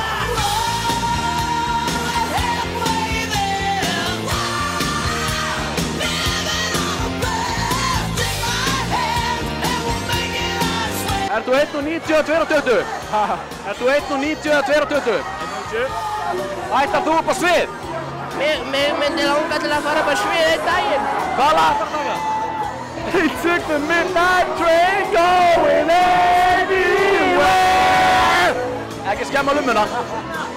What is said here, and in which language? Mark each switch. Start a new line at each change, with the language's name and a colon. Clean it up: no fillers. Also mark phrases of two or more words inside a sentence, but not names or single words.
Icelandic: Ert þú 1.90 eða 2.20? Ert þú 1.90 eða 2.20? 1.90. Ætlar þú upp á svið? Mig myndi langa til að fara upp á svið einn daginn. Hvað lag ætlar það að taka?
English: He took the midnight train going anywhere.
Icelandic: Ekki skemma lummuna.